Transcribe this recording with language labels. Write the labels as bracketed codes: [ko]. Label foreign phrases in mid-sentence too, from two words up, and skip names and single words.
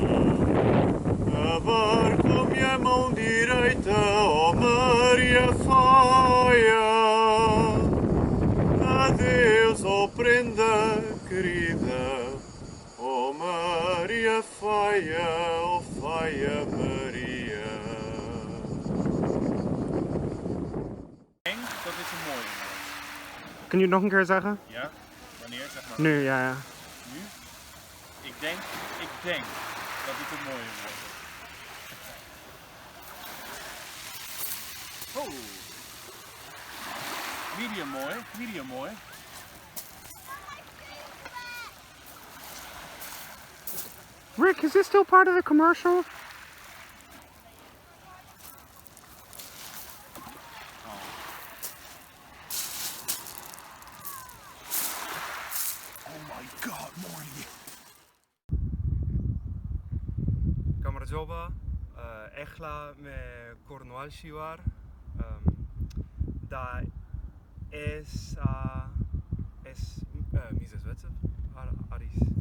[pt] abarco-me a mão direita, ó Maria Faia, adeus, ó prenda querida, ó Maria Faia, ó Faia Maria. [nl] Dat is een mooie. Kun je het nog een keer zeggen? Ja, wanneer zeg maar? Nu, ja. Nu? Ik denk dat dit een mooie wordt. Oh! Medium mooi. [en] Rick, is this still part of the commercial? Joba, Echla me Cornwall Shiwar, da es Mises Wetze, Aris.